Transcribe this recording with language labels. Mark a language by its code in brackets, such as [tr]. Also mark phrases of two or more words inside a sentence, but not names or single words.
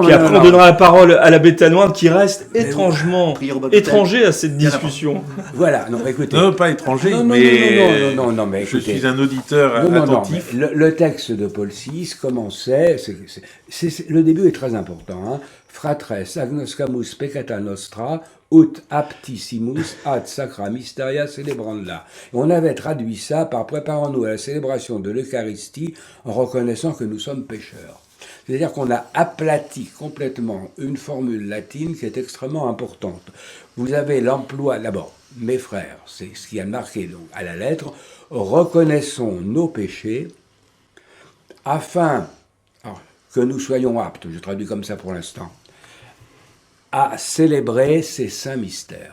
[fr] Puis après, on donnera la parole à l'abbé Tanoine qui reste étrangement étranger à cette discussion. Voilà, non, écoutez. Non, pas étranger, non, mais je suis un auditeur attentif. Le texte de Paul VI commençait, le début est très important. Hein. [la] Fratres agnoscamus peccata nostra, ut aptissimus ad sacra mysteria celebranda. [fr] On avait traduit ça par préparons-nous à la célébration de l'Eucharistie en reconnaissant que nous sommes pécheurs. C'est-à-dire qu'on a aplati complètement une formule latine qui est extrêmement importante. Vous avez l'emploi, d'abord, mes frères, c'est ce qui a marqué donc, à la lettre, reconnaissons nos péchés afin que nous soyons aptes, je traduis comme ça pour l'instant, à célébrer ces saints mystères.